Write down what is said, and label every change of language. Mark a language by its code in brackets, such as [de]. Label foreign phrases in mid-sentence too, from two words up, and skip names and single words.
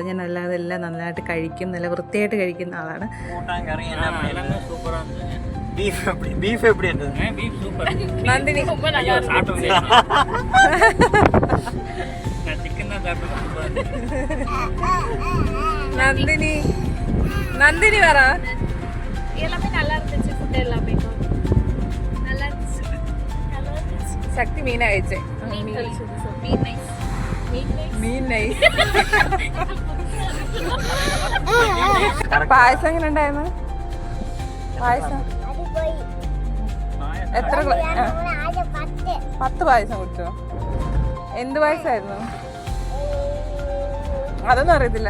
[ml] ഞാൻ അല്ലാതെ എല്ലാം നന്നായിട്ട് കഴിക്കും, നല്ല വൃത്തിയായിട്ട് കഴിക്കുന്ന ആളാണ്. [ta] നന്ദിനി നന്ദിനി நந்தினி வரா எல்லாமே நல்லா இருந்துச்சு. ஃபுட் எல்லாமே நல்லா இருந்துச்சு. சக்தி மீன் ஆயிடுச்சு. மீன் நைஸ். [ml] പായസം എങ്ങനെ ഉണ്ടായിരുന്നു? പായസം എത്ര 10 പായസം കുടിച്ചോ? എന്ത് പായസമായിരുന്നു? അതൊന്നും അറിയത്തില്ല.